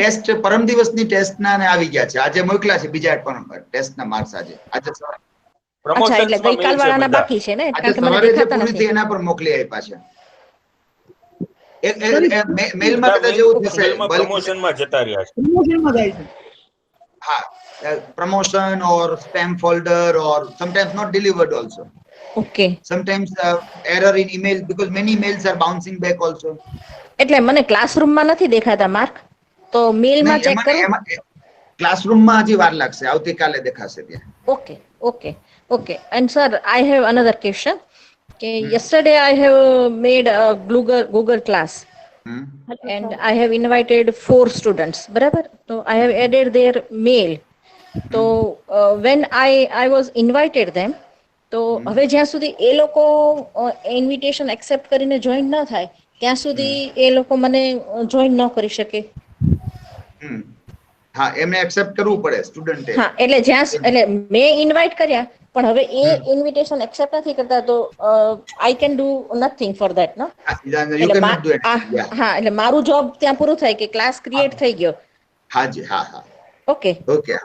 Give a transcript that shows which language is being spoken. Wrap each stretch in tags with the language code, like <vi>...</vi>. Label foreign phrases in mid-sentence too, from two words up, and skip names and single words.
<gu>ટેસ્ટ પરમ દિવસની ટેસ્ટના ને આવી ગયા છે આજે મોકલ્યા છે બીજા પણ ટેસ્ટના માર્ક્સ આજે અચ્છા એટલે ગઈકાલ વાળાના બાકી છે ને કારણ કે મને દેખાતા નથી. એના પર મોકલી આપ્યા છે. મેલમાં કદાચ એવું થશે પ્રમોશનમાં જતા રહ્યા છે. પ્રમોશનમાં જાય છે.</gu> <en>હા promotion or spam folder or sometimes not delivered also. Okay. Sometimes error in email because many emails are bouncing back also.</en> <gu>એટલે મને ક્લાસરૂમમાં નથી દેખાતા માર્ક તો મેલમાં ચેક કરું. ક્લાસરૂમમાં હજી વાર લાગશે આવતીકાલે દેખાશે ત્યાં.</gu> <en>Okay and sir I have another question. Okay, yesterday I have made a Google class and I have invited 4 students. Barabar? So I have added their mail. So when I was invited them,</en> <gu>તો હવે જ્યાં સુધી એ લોકો ઇન્વિટેશન એક્સેપ્ટ કરીને જોઈન ન થાય ત્યાં સુધી એ લોકો મને જોઈન ન કરી શકે. હા એમને એક્સેપ્ટ કરવું પડે સ્ટુડન્ટે. હા એટલે જ્યાં એટલે મેં ઇન્વાઇટ કર્યા પણ હવે એ ઇન્વિટેશન એક્સેપ્ટ નથી કરતા તો</gu> <en>I can do nothing for that</en> <gu>નો. હા એટલે મારું જોબ ત્યાં પૂરું થાય કે ક્લાસ ક્રિએટ થઈ ગયો. હાજી હા.</gu> <en>Okay. Okay.</en>